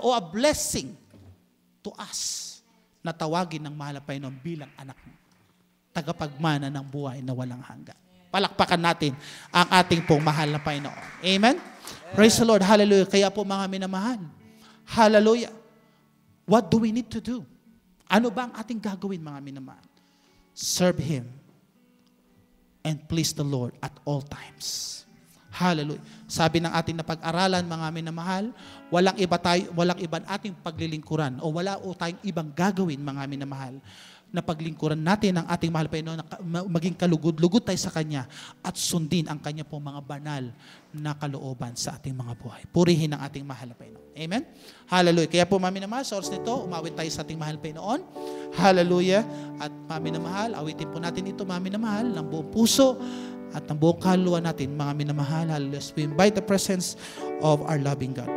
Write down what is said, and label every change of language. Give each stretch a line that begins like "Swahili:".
English: O a blessing to us
Filipino: na tawagin ng mahal na Panginoon bilang anak mo. Tagapagmana ng buhay na walang hanggan. Palakpakan natin ang ating pong mahal na Panginoon. Amen? Praise the Lord. Hallelujah. Kaya po mga minamahal. Hallelujah.
English: What do we need to do?
Filipino: Ano ba ang ating gagawin mga minamahal?
English: Serve Him and please the Lord at all times. Hallelujah.
Filipino: Sabi ng ating napag-aralan, mga minamahal, walang ibang ating paglilingkuran o wala o tayong ibang gagawin, mga minamahal, na paglingkuran natin ang ating mahal Panginoon, na maging kalugod-lugod tayo sa Kanya at sundin ang Kanya pong mga banal na kalooban sa ating mga buhay. Purihin ang ating mahal na Panginoon. Amen? Hallelujah. Kaya po, mami na mahal, sa oras nito, umawit tayo sa ating mahal Panginoon. Hallelujah. At mami na mahal, awitin po natin ito, mami na mahal, ng buong puso at ng buong kaluluwa natin, mga minamahal. Hallelujah.
English: We invite the presence of our loving God.